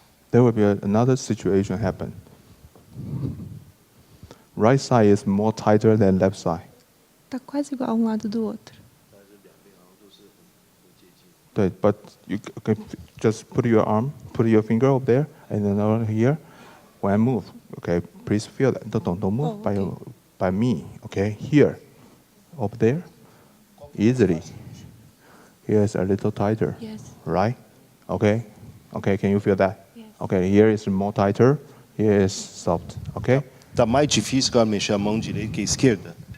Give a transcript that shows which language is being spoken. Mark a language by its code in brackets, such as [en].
[en] There will be another situation happen. Right side is more tighter than left side. [pt] Tá quase igual um lado do outro. [en] But you can just put your finger up there, and then over here. When I move, okay, please feel that. Don't move by me, okay? Here, up there, easily. Here is a little tighter. Yes. Right? Okay. Can you feel that? Yes. Okay, here is more tighter. Here is soft. Okay. [pt] Tá mais difícil agora mexer a mão direita que a esquerda?